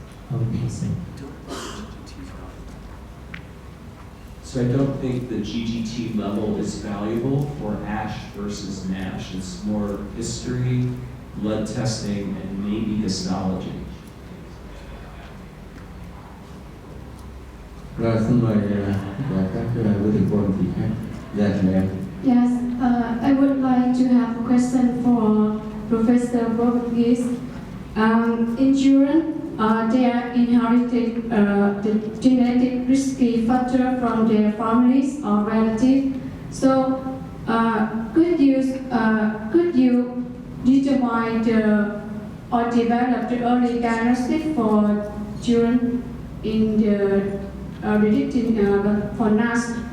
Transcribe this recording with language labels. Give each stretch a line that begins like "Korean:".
English: How would you say? So I don't think the GGT level is valuable for ASH versus NASH. It's more history, blood testing, and maybe histology.
Vietnamese: Rồi xin mời các quý thầy cô anh chị khác. Dạ, mời em.
English: Yes, I would like to have a question for Professor Borges. In children, they are inherited the genetic risky factor from their families or relatives. So, could you determine or develop the early diagnostic for children in the predicting for NASH?